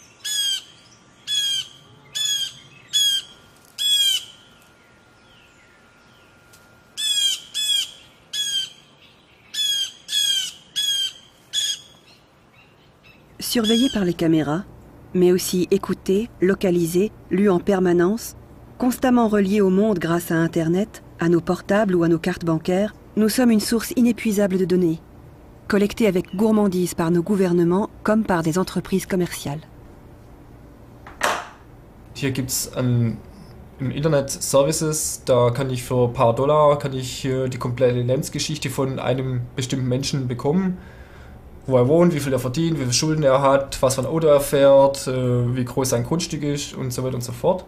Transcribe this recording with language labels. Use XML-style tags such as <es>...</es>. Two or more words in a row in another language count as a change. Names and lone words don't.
<fr>Surveillé par les caméras, mais aussi écouté, localisé, lu en permanence, constamment relié au monde grâce à Internet, à nos portables ou à nos cartes bancaires, nous sommes une source inépuisable de données, collectées avec gourmandise par nos gouvernements comme par des entreprises commerciales.</fr> <de>Hier gibt es im Internet Services, da kann ich für ein paar $, kann ich die komplette Lebensgeschichte von einem bestimmten Menschen bekommen. Wo er wohnt, wie viel er verdient, wie viele Schulden er hat, was für ein Auto er fährt, wie groß sein Grundstück ist und so weiter und so fort.</de>